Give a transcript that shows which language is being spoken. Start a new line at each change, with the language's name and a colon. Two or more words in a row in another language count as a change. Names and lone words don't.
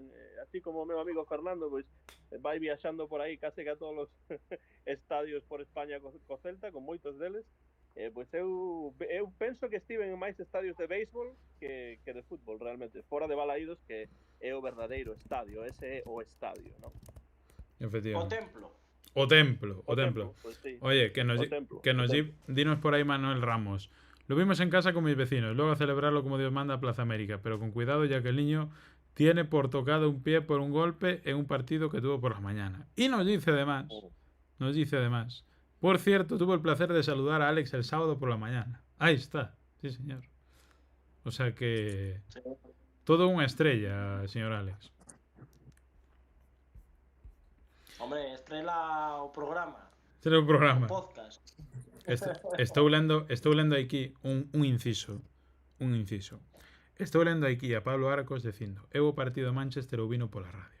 Galician: Así como o meu amigo Fernando, pois vai viaxando por aí case que a todos os estadios por España co Celta, con moitos deles. Pois eu penso que estiven en máis estadios de béisbol que de fútbol, realmente. Fora de Balaídos, que é o verdadeiro estadio, ese é o estadio, non? O Efectivamente. templo. O templo.
Spanish: Pues sí. Oye, templo, dinos por ahí Manuel Ramos. Lo vimos en casa con mis vecinos, luego a celebrarlo como Dios manda a Plaza América, pero con cuidado ya que el niño tiene por tocado un pie por un golpe en un partido que tuvo por la mañana. Y nos dice además, por cierto, tuve el placer de saludar a Alex el sábado por la mañana. Ahí está, sí señor. O sea que Sí. todo una estrella, señor Alex.
Galician: Hombre, estrela o programa, Este é o o programa. podcast. Estou lendo aquí un inciso. Estou lendo aquí a Pablo Arcos dicindo: eu o partido de Manchester o vino pola radio.